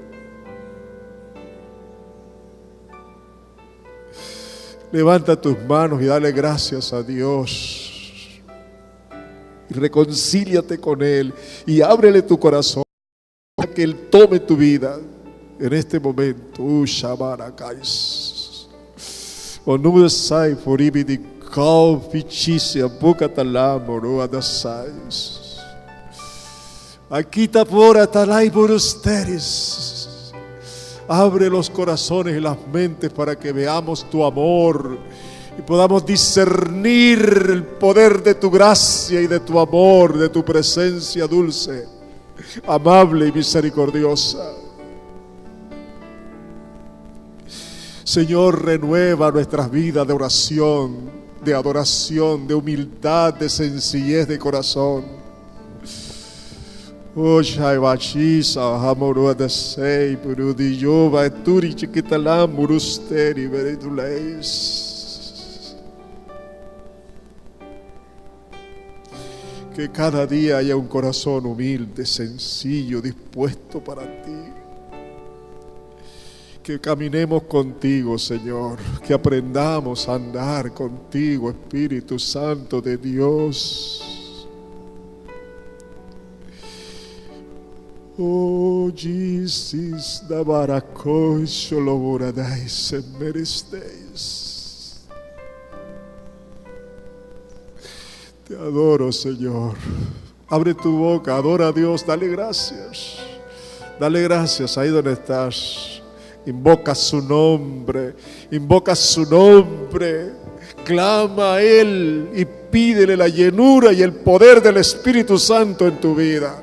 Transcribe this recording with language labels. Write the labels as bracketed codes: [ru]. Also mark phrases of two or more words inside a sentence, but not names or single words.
[es] Levanta tus manos y dale gracias a Dios. Y reconcíliate con Él y ábrele tu corazón para que Él tome tu vida en este momento. Shabarakais. Onudasai foribidi kau fichisia bukatalamoro adasais. Aquita por atalai borusteris. Abre los corazones y las mentes para que veamos tu amor y podamos discernir el poder de tu gracia y de tu amor, de tu presencia dulce, amable y misericordiosa. Señor, renueva nuestras vidas de oración, de adoración, de humildad, de sencillez de corazón. Oh, Shaivachisa, Hamorua de Sei, Burudiyova, Turi Chiquitalam, Burusteri, Vereduleis. Que cada día haya un corazón humilde, sencillo, dispuesto para ti. Que caminemos contigo, Señor. Que aprendamos a andar contigo, Espíritu Santo de Dios. Oh, Jesus, da baracoi, xoloboradais, meresteis. Te adoro, Señor. Abre tu boca, adora a Dios, dale gracias. Dale gracias ahí donde estás. Invoca su nombre, clama a Él y pídele la llenura y el poder del Espíritu Santo en tu vida.